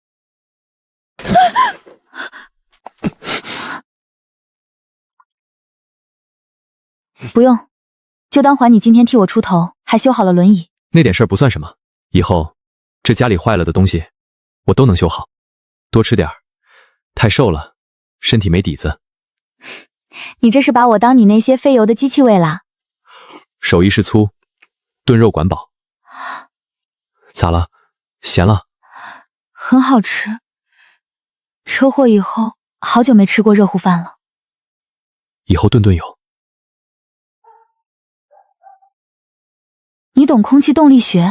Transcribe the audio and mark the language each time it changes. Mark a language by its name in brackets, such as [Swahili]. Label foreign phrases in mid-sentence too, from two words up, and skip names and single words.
[Chinese] 不用，就當還你今天替我出頭，還修好了輪椅。那點事兒不算什麼，以後這家裡壞了的東西我都能修好。多吃點兒，太瘦了，身體沒底子。你這是把我當你那些費油的機器餵啦？手藝是粗，燉肉管飽。咋了？鹹了。很好吃。車禍以後，好久沒吃過熱乎飯了。以後頓頓有。你懂空氣動力學？